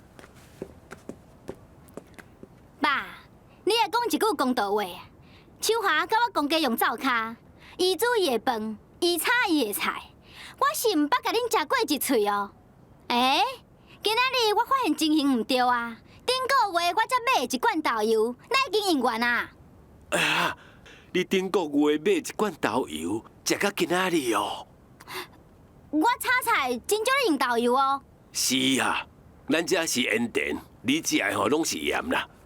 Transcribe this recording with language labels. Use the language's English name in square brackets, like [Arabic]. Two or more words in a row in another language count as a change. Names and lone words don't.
[Min Nan Chinese] 爸，你会讲一句公道话。秋华甲我公家用灶骹，伊煮伊的饭，伊炒伊的菜，我是毋捌甲恁食过一喙哦。今仔日我发现情形毋对啊！顶个月我才买一罐豆油，哪已经用完啊？哎呀，你顶个月买一罐豆油，食到今仔日哦。我炒菜真少咧用豆油哦。是啊，咱这是盐田，你食的吼拢是盐啦。